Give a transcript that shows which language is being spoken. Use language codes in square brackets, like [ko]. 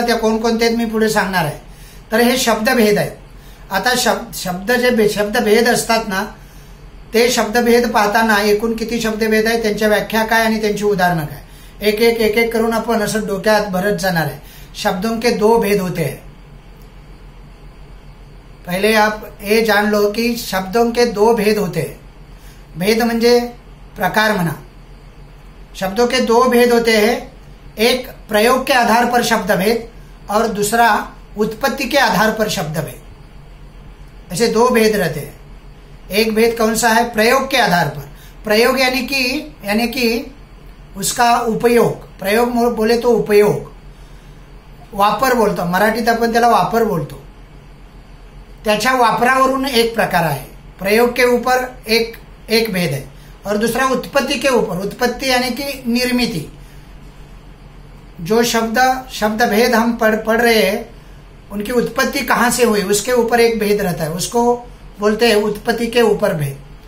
[mr] त्या कोणकोणत्या आहेत मी पुढे सांगणार आहे. तर हे शब्दभेद आहेत. आता शब्दभेद असतात ना, ते शब्दभेद पाहताना एकूण किती शब्दभेद आहेत, त्यांच्या व्याख्या काय आणि त्यांची उदाहरणं काय, एक करून आपण असं डोक्यात भरत जाणार आहे. [hi] शब्दों के 2 भेद होते हैं. पहले आप ये जान लो कि शब्दों के 2 भेद होते हैं. [mr] भेद म्हणजे प्रकार म्हणा. [hi] शब्दों के 2 भेद होते हैं. एक प्रयोग के आधार पर शब्दभेद और दूसरा उत्पत्ति के आधार पर शब्दभेद. ऐसे 2 भेद रहते हैं. एक भेद कौन सा है? प्रयोग के आधार पर. प्रयोग यानी कि उसका उपयोग. प्रयोग बोले तो उपयोग. [mr] वापर बोलतो, मराठीत आपण त्याला वापर बोलतो, त्याच्या वापरावरून एक प्रकार आहे. [hi] प्रयोग के ऊपर एक भेद है और दूसरा उत्पत्ति के ऊपर. उत्पत्ति यानी कि निर्मिति. जो शब्द भेद हम पढ़ रहे हैं उनकी उत्पत्ति कहाँ से हुई उसके ऊपर एक भेद रहता है, उसको बोलते हैं उत्पत्ति के ऊपर भेद.